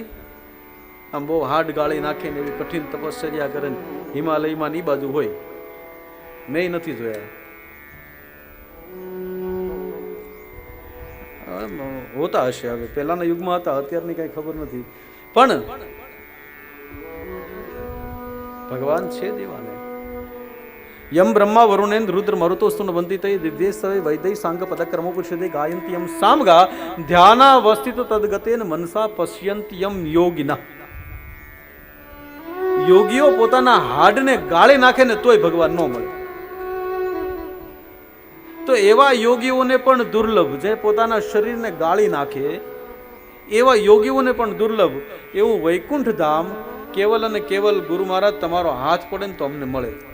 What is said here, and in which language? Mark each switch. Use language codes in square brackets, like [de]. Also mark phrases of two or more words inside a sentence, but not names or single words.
[gu] આમ બહુ હાડ ગાળી નાખીને એવી કઠિન તપશ્ચર્યા કરે હિમાલયમાં ની બાજુ હોય, મેં નથી જોયા। હોતા હશે, હવે પહેલાના યુગમાં હતા, અત્યારની કઈ ખબર નથી, પણ ભગવાન છે દેવાને। [sa] यम ब्रह्मा वरुणेन्द्र रुद्र मरुतो स्तुन वंदितै दिव्येस्तवे वैदै सांग पदक्रमो पुरुषदे गायन्ति यम सामगा ध्यानावस्थित तद्गतेन मनसा पश्यन्ति यम योगिना. [gu] યોગીઓ પોતાના હાડને ગાળી નાખે ને તોય ભગવાન ન મળે. તો એવા યોગીઓને પણ દુર્લભ, જે પોતાના શરીરને ગાળી નાખે એવા યોગીઓને પણ દુર્લભ એવું વૈકુંઠ ધામ કેવલ અને કેવલ ગુરુ મહારાજ તમારો હાથ પડે ને તો અમને મળે.